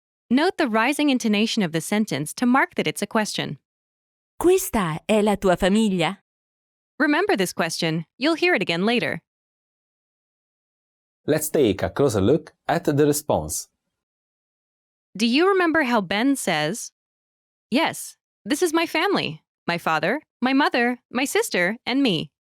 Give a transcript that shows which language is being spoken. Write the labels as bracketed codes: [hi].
[en] Note the rising intonation of the sentence to mark that it's a question. [it] Questa è la tua famiglia? [en] Remember this question. You'll hear it again later. Let's take a closer look at the response. Do you remember how Ben says, "Yes, this is my family, my father, my mother, my sister, and me"?